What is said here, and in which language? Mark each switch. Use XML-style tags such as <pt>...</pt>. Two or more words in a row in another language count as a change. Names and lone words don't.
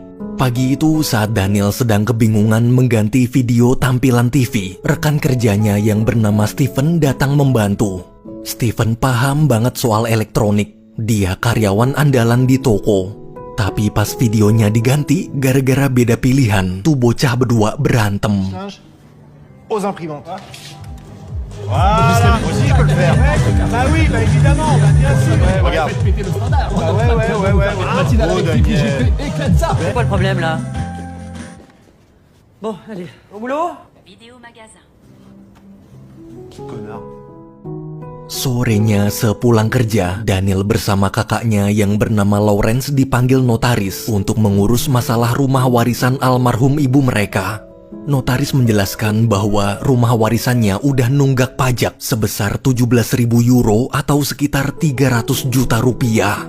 <id>Pagi itu saat Daniel sedang kebingungan mengganti video tampilan TV, rekan kerjanya yang bernama Steven datang membantu. Steven paham banget soal elektronik. Dia karyawan andalan di toko. Tapi pas videonya diganti, gara-gara beda pilihan, tuh bocah berdua berantem.</id> <fr>Aux imprimantes. Voilà, aussi je peux le faire. Bah oui, bah évidemment, bah bien sûr. Regarde. Ouais. Oh Daniel. C'est quoi le problème là? Bon, allez, au boulot? Vidéo magasin. Connard.</fr> <id>Sorenya sepulang kerja, Daniel bersama kakaknya yang bernama Lawrence dipanggil notaris untuk mengurus masalah rumah warisan almarhum ibu mereka. Notaris menjelaskan bahwa rumah warisannya udah nunggak pajak sebesar 17.000 euro atau sekitar 300 juta rupiah.</id>